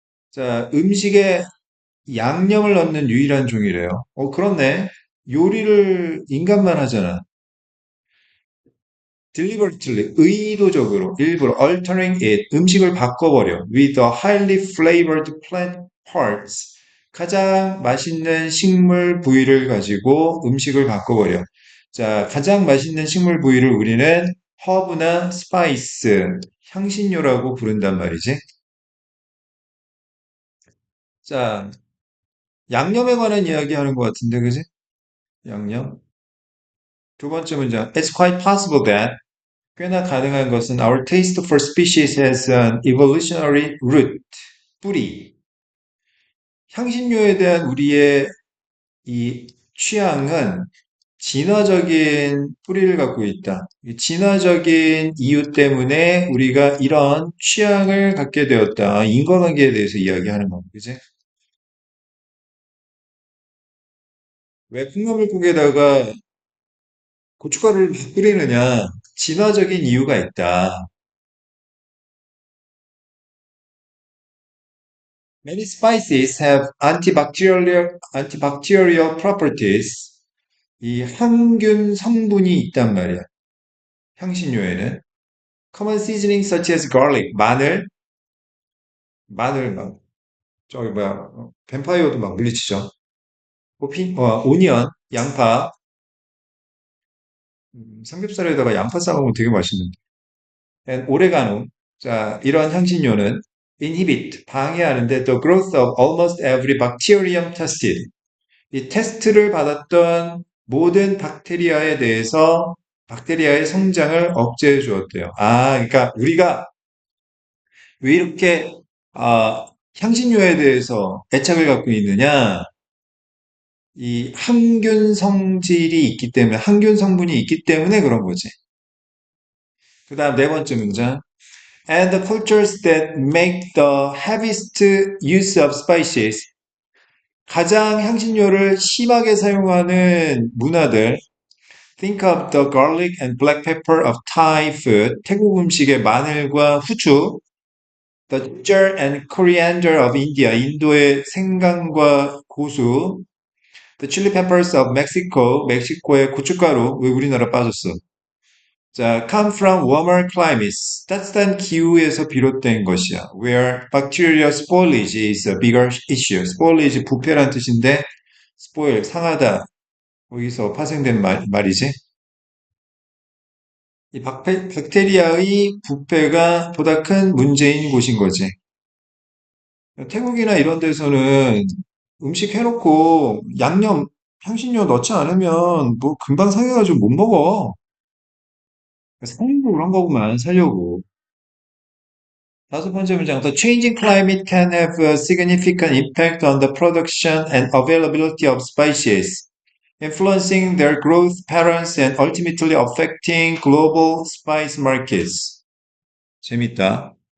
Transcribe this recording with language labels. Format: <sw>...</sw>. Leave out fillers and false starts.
<ko>자, 음식에 양념을 넣는 유일한 종이래요. 그렇네. 요리를 인간만 하잖아.</ko> <en>deliberately,</en> <ko>의도적으로, 일부러,</ko> <en>altering it,</en> <ko>음식을 바꿔버려.</ko> <en>with the highly flavored plant parts.</en> <ko>가장 맛있는 식물 부위를 가지고 음식을 바꿔버려. 자, 가장 맛있는 식물 부위를 우리는 허브나 스파이스, 향신료라고 부른단 말이지. 자, 양념에 관한 이야기 하는 것 같은데, 그지? 양념. 두 번째 문장.</ko> <en>It's quite possible that</en> <ko>꽤나 가능한 것은</ko> <en>our taste for species has an evolutionary root.</en> <ko>뿌리. 향신료에 대한 우리의 이 취향은 진화적인 뿌리를 갖고 있다. 이 진화적인 이유 때문에 우리가 이런 취향을 갖게 되었다. 인과관계에 대해서 이야기하는 겁니다. 그지? 왜 콩나물국에다가 고춧가루를 뿌리느냐? 진화적인 이유가 있다.</ko> <en>Many spices have antibacterial properties.</en> <ko>이 항균 성분이 있단 말이야. 향신료에는.</ko> <en>Common seasonings such as garlic,</en> <ko>마늘 막, 저기 뭐야, 뱀파이어도 막 물리치죠. 오니언, 양파, 삼겹살에다가 양파 싸먹으면 되게 맛있는데.</ko> <en>And</en> <ko>오레가노, 자, 이런 향신료는</ko> <en>inhibit,</en> <ko>방해하는데</ko> <en>the growth of almost every bacterium tested.</en> <ko>이 테스트를 받았던 모든 박테리아에 대해서 박테리아의 성장을 억제해 주었대요. 그러니까 우리가 왜 이렇게 향신료에 대해서 애착을 갖고 있느냐? 이 항균 성질이 있기 때문에 항균 성분이 있기 때문에 그런 거지. 그다음 네 번째 문장.</ko> <en>And the cultures that make the heaviest use of spices</en> <ko>가장 향신료를 심하게 사용하는 문화들</ko> <en>Think of the garlic and black pepper of Thai food.</en> <ko>태국 음식의 마늘과 후추.</ko> <en>The ginger and coriander of India.</en> <ko>인도의 생강과 고수.</ko> <en>The chili peppers of Mexico.</en> <ko>멕시코의 고춧가루. 왜 우리나라 빠졌어?</ko> <en>자, come from warmer climates.</en> <ko>따뜻한 기후에서 비롯된 것이야.</ko> <en>Where bacterial spoilage is a bigger issue.</en> <ko>spoilage 부패란 뜻인데 spoil 상하다. 거기서 파생된 말이지. 이 박테리아의 부패가 보다 큰 문제인 곳인 거지. 태국이나 이런 데서는 음식 해놓고 양념 향신료 넣지 않으면 뭐 금방 상해가지고 못 먹어. 살려고 그런 거구만, 살려고. 다섯 번째 문장.</ko> <en>The changing climate can have a significant impact on the production and availability of spices, influencing their growth patterns and ultimately affecting global spice markets.</en> <ko>재밌다.</ko>